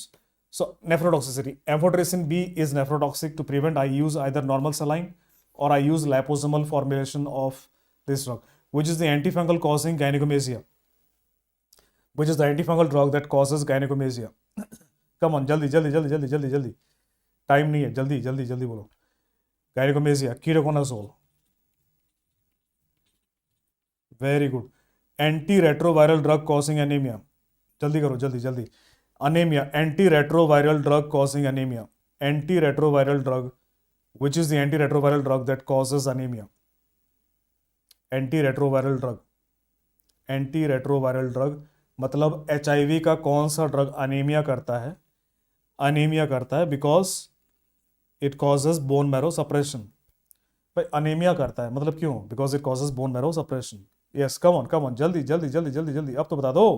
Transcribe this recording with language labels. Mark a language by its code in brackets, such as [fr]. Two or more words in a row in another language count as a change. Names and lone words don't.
[en] So nephrotoxicity. Amphotericin B is nephrotoxic. To prevent, I use either normal saline or I use liposomal formulation of this drug, which is the antifungal causing gynecomastia. Which is the antifungal drug that causes gynecomastia. Come on, [hi] jaldi. Time नहीं है, जल्दी बोलो. [en] Gynecomastia, ketoconazole. Very good. Antiretroviral drug causing anemia. [hi] जल्दी करो, जल्दी. [en] Anemia, antiretroviral drug causing anemia. Antiretroviral drug, which is the antiretroviral drug that causes anemia. Antiretroviral drug. [hi] मतलब HIV का कौन सा ड्रग अनीमिया करता है? अनीमिया करता है [en] because it causes bone marrow suppression. [hi] भाई अनीमिया करता है मतलब क्यों? [en] because it causes bone marrow suppression. yes, come on, [hi] जल्दी. अब तो बता दो.